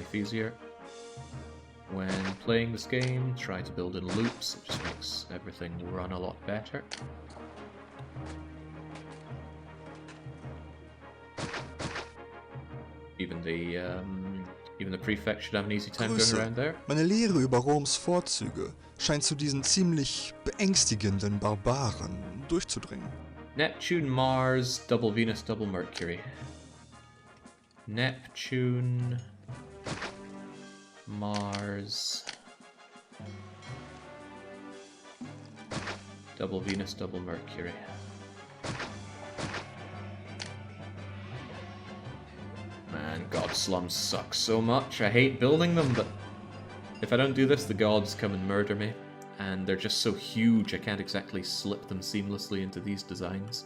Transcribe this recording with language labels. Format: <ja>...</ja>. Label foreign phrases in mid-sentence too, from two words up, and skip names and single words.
<en>That'll make life easier. When playing this game, try to build in loops. It just makes everything run a lot better. Even the prefect should have an easy time going around there.</en> <de>Meine Lehre über Roms Vorzüge scheint zu diesen ziemlich beängstigenden Barbaren durchzudringen.</de> <en>Neptune, Mars, double Venus, double Mercury. Neptune, Mars, double Venus, double Mercury. Man, god slums suck so much. I hate building them, but if I don't do this, the gods come and murder me. And they're just so huge, I can't exactly slip them seamlessly into these designs.</en>